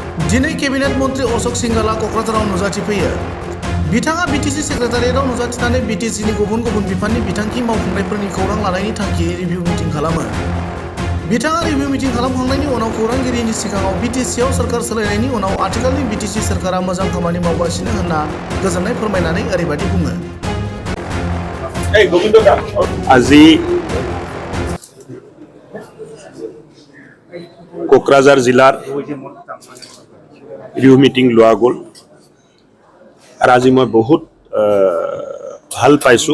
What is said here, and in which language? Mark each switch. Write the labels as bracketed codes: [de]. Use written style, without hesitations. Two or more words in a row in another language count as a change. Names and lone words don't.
[brx] दिनै केबिनेट मन्त्री अशोक सिंघालआ क'क्राझाराव नुजाथिफैयो। बिथाङा बिटिसि सेक्रेटारियेटआव नुजाथिनानै बिटिसिनि गुबुन गुबुन बिफाननि बिथांखि मावफुंनायफोरनि खौरां लानायनि थांखियै [en] review meeting [brx] खालामो। बिथाङा [en] review meeting [brx] खालामखांनायनि उनाव खौरांगिरिनि सिगाङाव बिटिसिआव सोरखार सोलायनायनि उनाव आथिखालनि बिटिसि सोरखारा मोजां खामानि मावगासिनो होनना गोजोननाय फोरमायनानै ओरैबायदि बुङो। [as] আজি কোকৰাঝাৰ জিলাৰ [en] review meeting [as] লোৱা গ'ল আৰু আজি মই বহুত ভাল পাইছোঁ।